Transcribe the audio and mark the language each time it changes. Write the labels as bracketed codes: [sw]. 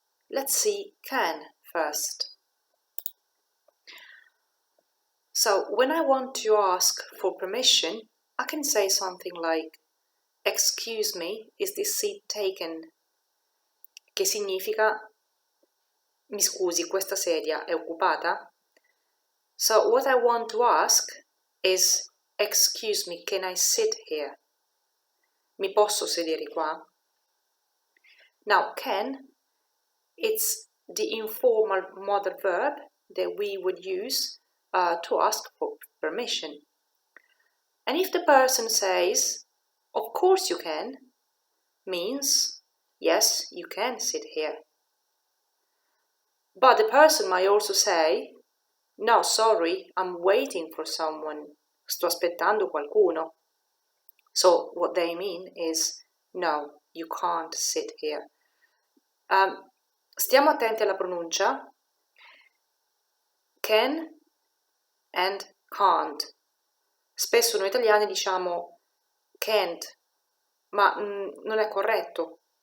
[en] Let's see can first. So when I want to ask for permission, I can say something like, excuse me, is this seat taken? [it] Che significa, mi scusi, questa sedia è occupata? [en] So what I want to ask is, excuse me, can I sit here? [it] Mi posso sedere qua? [en] Now, can, it's the informal modal verb that we would use to ask for permission. And if the person says, of course you can, means, yes, you can sit here. But the person might also say, no, sorry, I'm waiting for someone. [it] Sto aspettando qualcuno. [en] So what they mean is, no, you can't sit here. [it] Stiamo attenti alla pronuncia. [en] Can and can't. [it] Spesso noi italiani diciamo can't, ma non è corretto.